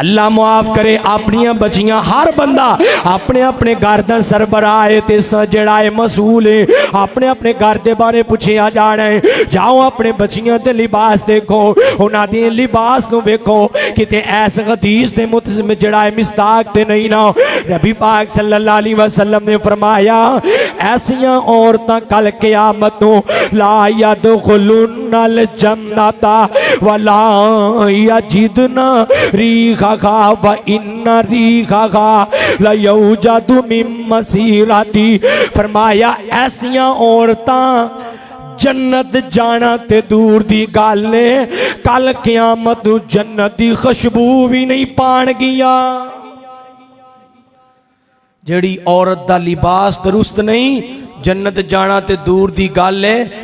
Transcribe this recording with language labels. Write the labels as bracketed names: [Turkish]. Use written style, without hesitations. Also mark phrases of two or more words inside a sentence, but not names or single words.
[Punjabi] اللہ معاف کرے اپنیاں بچیاں ہر بندہ اپنے اپنے گھر کا سربراہ ہے تے جیہڑا ہے مسؤل ہے اپنے اپنے گھر کے بارے پچھیا جانا ہے. جاؤ اپنے بچیاں تے لباس دیکھو انہاں دے لباس نوں ویکھو کتے ایس حدیث دے متضم جیہڑا ہے مصداق تے نہیں نا. نبی پاک [Arabic] صلى الله عليه وسلم [Punjabi] نے فرمایا ایسیاں عورتاں کل قیامت نوں [Arabic] لا يدخلن الجنة ولا يجدن ريحها وإن ريحها ليوجد من مسيرة. [Punjabi] فرمایا ایسیاں عورتاں جنت جانا تے دور دی گل ہے کل قیامت نوں جنت دی خوشبو بھی نہیں پانگیاں. جیہڑی عورت دا لباس درست نہیں جنت جانا تے دور دی گل ہے.